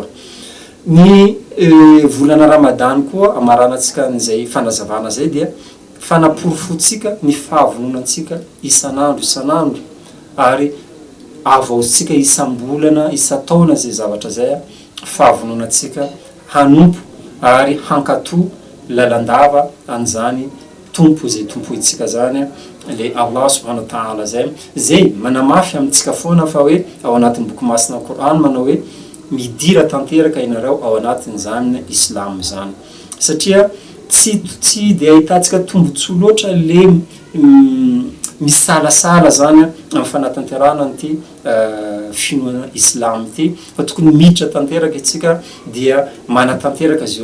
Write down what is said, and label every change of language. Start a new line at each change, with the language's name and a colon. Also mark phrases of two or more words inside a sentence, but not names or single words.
Malagasy: Ny volana Ramadany koa amaranantsika an'izay fanazavana zay dia fanaporofotsika ny fahavononantsika isan'andro ary avaotsika isam-bolana isa-taona zay zavatra zay fahavononantsika hanompo ary hankatoa lalandava an'izany tompo zay tompoitsika zany le
Arabic: الله سبحانه وتعالى
Malagasy: zay manamafy amintsika foana fa hoe ao anatin'ny boky masina Coran manao hoe midira tanteraka ianareo ao anatin'izany Islam zany, satria tsy dia ahitantsika tombontsoa loatra le misalasala zany amin'ny fanatanterahana an'ity finoana Islam ity, fa tokony miditra tanteraka itsika dia manatanteraka zio